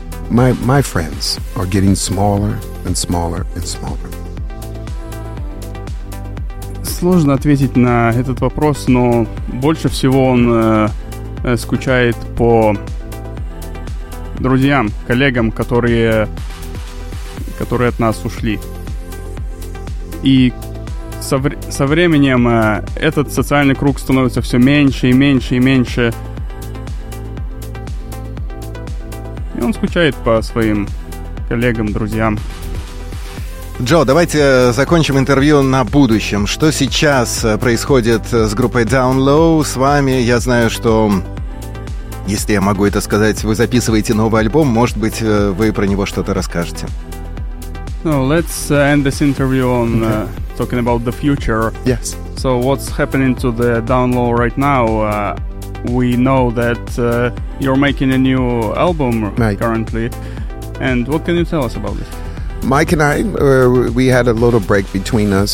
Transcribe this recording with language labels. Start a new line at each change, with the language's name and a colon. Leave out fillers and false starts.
English: My friends are getting smaller and smaller and smaller.
Russian: Сложно ответить на этот вопрос, но больше всего он скучает по друзьям, коллегам, которые от нас ушли. И со временем этот социальный круг становится все меньше и меньше и меньше. И он скучает по своим коллегам, друзьям. Джо, давайте закончим интервью на будущем. Что сейчас происходит с группой Down Low? С вами, я знаю, что, если я могу это сказать, вы записываете новый альбом. Может быть, вы про него что-то расскажете.
English: So let's end this interview on talking about the future. Yes. So what's happening to the Down Low right now? We know that you're making a new album currently. And what can you tell us about this? Mike and I, we had a little break between us.